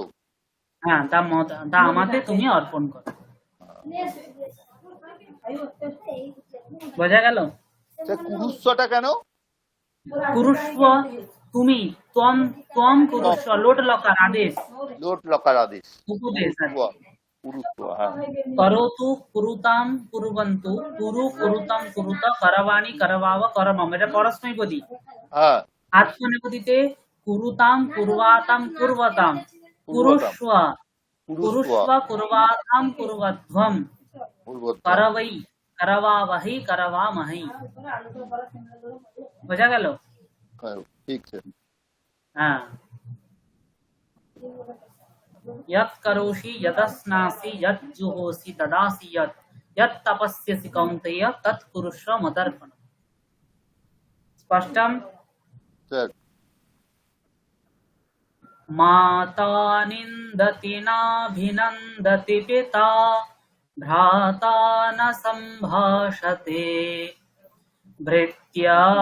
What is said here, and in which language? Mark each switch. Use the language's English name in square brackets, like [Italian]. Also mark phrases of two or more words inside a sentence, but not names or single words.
[Bangla] হ্যাঁ, তা আমাতে তুমি অর্পণ করো। বোঝা গেল? সে কুরুস্বটা কেন? কুরুষ্ব তুমি, [Sanskrit] ত্বম ত্বম কুরুষ্ব, [Bangla] লোট লকার আদেশ, লোট লকার আদেশ। উপদেশ আর কুরুস্ব, কি। কুরুস্ব, হ্যাঁ, [Sanskrit] করোতু কুরুতাম কুরুবন্তু, কুরু কুরুতাম কুরুত, করবাণী করবাব করমম। [Bangla] এটা পরস্মৈপদী। হ্যাঁ, [Sanskrit] আত্মনেপদীতে কুরুতাম কুর্বাতাম কুর্বতাম, [Bangla] পূর্বতম, কুরুষ্ব কুরুস্ব, [Sanskrit] কুরুষ্ব কুর্বাতাম কুর্বধ্বম, [Bangla] পূর্বতম। [Sanskrit] করবৈ করবাবহি করবামহি। [Bangla] বোঝা গেল? হ্যাঁ, ঠিক স্যার। হ্যাঁ, [Sanskrit] यत् करोषि यदश्नासि यत् जुहोषि ददासि यत् यत् तपस्यसि कौन्तेय तत् कुरुष्व मदर्पणम्। स्पष्टम्? [Bangla] স্যার, [Sanskrit] माता निन्दति नाभिनन्दति पिता, भ्राता न सम्भाषते, भृत्या